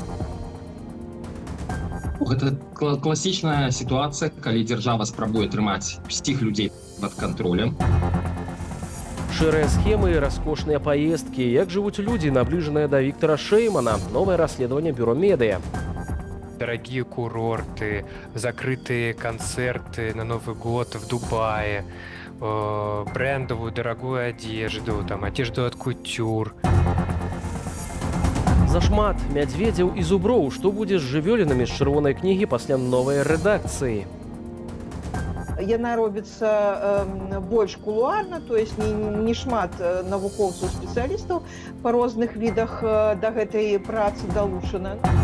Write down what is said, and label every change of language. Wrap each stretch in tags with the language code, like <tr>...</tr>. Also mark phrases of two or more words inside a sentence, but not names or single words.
<be>Гэта класічная сітуацыя, калі дзяржава спрабуе трымаць усіх людзей пад кантролем. Шэрыя схемы і раскошныя паездкі. Як жывуць людзі, набліжаныя да Віктора Шэймана. Новае расследаванне бюро «Медыа».</be> <ru>Дорогие курорты, закрытые концерты на Новый год в Дубае, брендовую дорогую одежду, одежду от кутюр.</ru> <be>Зашмат мядзведзяў і зуброў. Што будзе з жывёлінамі з чырвонай кнігі пасля новай рэдакцыі? Яна робіцца больш кулуарна,</be> <ru>то есть</ru> <be>не шмат навукоўцаў, спецыялістаў па розных відах да гэтай працы далучана.</be>